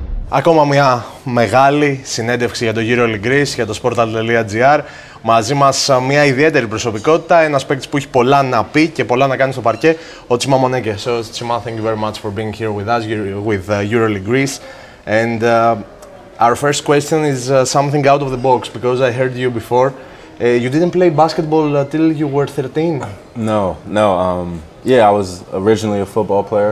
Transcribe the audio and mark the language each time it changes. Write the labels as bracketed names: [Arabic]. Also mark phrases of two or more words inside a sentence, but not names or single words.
[Greek] Ακόμα μια μεγάλη συνέντευξη για το EuroLeague για το sportal.gr. Μαζί μας μια ιδιαίτερη προσωπικότητα, ένας παίκτης που έχει πολλά να πει και πολλά να κάνει στο παρκέ, ο Τσίμα Μονέκε. [English] So, Τσίμα, thank you very much for being here with us, with EuroLeague. And our first question is something out of the box, because I heard you before. You didn't play basketball until you were 13? No. Yeah, I was originally a football player.